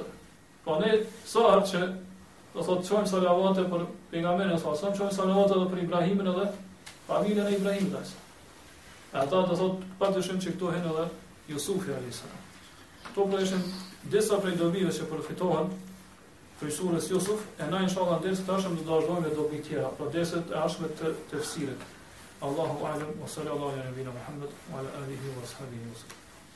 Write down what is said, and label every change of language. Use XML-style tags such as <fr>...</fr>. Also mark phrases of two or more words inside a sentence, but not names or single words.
<sq>Po ne sa që do thot çojmë salavate për pejgamberin e sa, çojmë salavate edhe për Ibrahimin edhe familjen e Ibrahimit. Ata do thot padyshim që këtu hen edhe Jusufi</sq> <ar>عليه السلام.</ar> <sq>Këto pra ishin disa prej dobive që përfitohen prej surës Jusuf, e na inshallah deri të tashëm do të vazhdojmë me dobi tjera, pra deset e ashme të tefsirit.</sq> <ar>الله أعلم وصلى الله على نبينا محمد وعلى آله وأصحابه وسلم.</ar>